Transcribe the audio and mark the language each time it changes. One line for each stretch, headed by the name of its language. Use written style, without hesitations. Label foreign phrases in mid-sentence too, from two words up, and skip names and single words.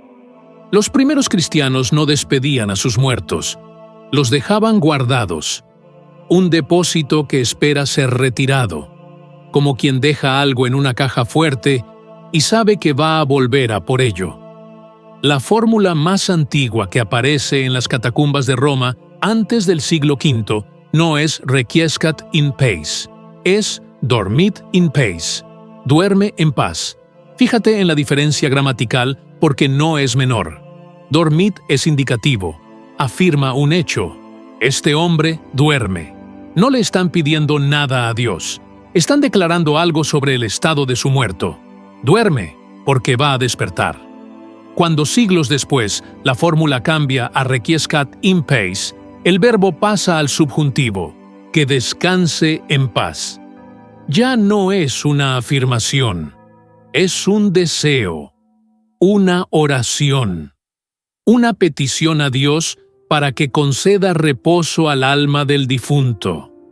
Spanish: Los primeros cristianos no despedían a sus muertos, los dejaban guardados, un depósito que espera ser retirado, como quien deja algo en una caja fuerte y sabe que va a volver a por ello. La fórmula más antigua que aparece en las catacumbas de Roma antes del siglo V no es
Latin: requiescat in pace,
Spanish: es
Latin: dormit in pace,
Spanish: duerme en paz. Fíjate en la diferencia gramatical porque no es menor. Dormit es indicativo, afirma un hecho. Este hombre duerme. No le están pidiendo nada a Dios. Están declarando algo sobre el estado de su muerto. Duerme, porque va a despertar. Cuando siglos después la fórmula cambia a
Latin: requiescat in pace,
Spanish: el verbo pasa al subjuntivo, que descanse en paz. Ya no es una afirmación, es un deseo, una oración, una petición a Dios para que conceda reposo al alma del difunto.